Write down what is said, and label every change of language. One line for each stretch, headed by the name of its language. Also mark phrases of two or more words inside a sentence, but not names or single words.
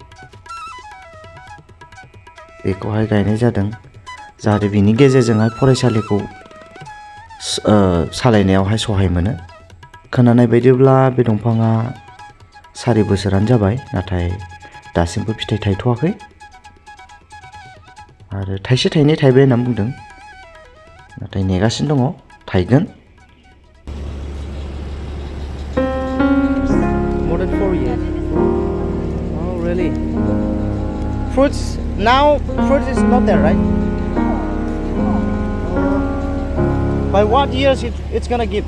Bodo: बेखौहाय गायनाय जादों जाहाथे बिनि गेजेरजोंहाय फरायसालिखौ सालायनायावहाय सहाय मोनो खोनानाय बायदिब्ला बे दंफाङा 4 बोसोरानो जाबाय नाथाय दासिमबो फिथाइ थायथ'वाखै आरो थाइसे थाइनै थाइबाय होनना बुंदों नाथाय नेगासिनो दङ थायगोन
English: More than 4 years. Oh, really? Fruits now fruits is not there, right? By what years it's gonna give?